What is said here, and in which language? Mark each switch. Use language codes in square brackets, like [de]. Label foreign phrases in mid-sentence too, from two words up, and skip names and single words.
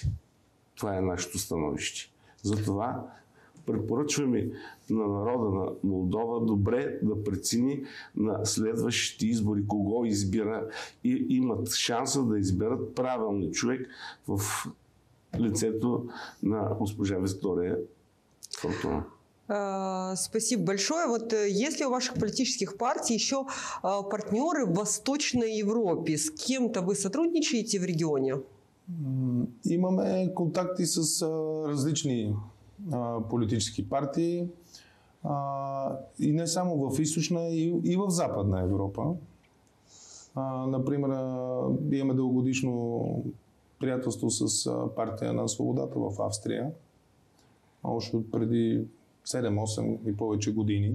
[bg] Това е нашето становище. Затова препоръчваме на народа на Молдова добре да прецени на следващите избори кого избира и имат шанса да изберат правилния човек в лицето на госпожа Виктория Фортуна. [ru] Спасибо большое. Вот есть ли у ваших политических партий еще партнеры в Восточной Европе? С кем-то вы сотрудничаете в регионе? [bg] Имаме контакти с различни политически партии и не само в Източна, и в Западна Европа. Например, имаме дългогодишно приятелство с партия на свободата в Австрия, още от преди 7-8 и повече години.